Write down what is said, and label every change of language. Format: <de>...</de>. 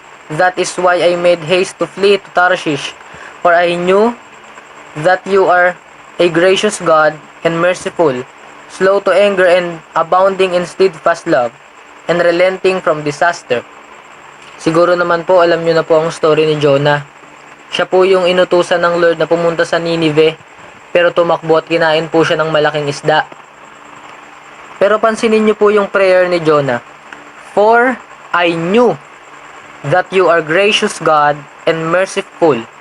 <en>That is why I made haste to flee to Tarshish, for I knew that you are a gracious God and merciful, slow to anger and abounding in steadfast love, and relenting from disaster.</en> <tl>Siguro naman po alam nyo na po ang story ni Jonah. Siya po yung inutusan ng Lord na pumunta sa Ninive, pero tumakbo at kinain po siya ng malaking isda. Pero pansinin nyo po yung prayer ni Jonah.</tl> <en>For I knew that you are gracious God and merciful.</en>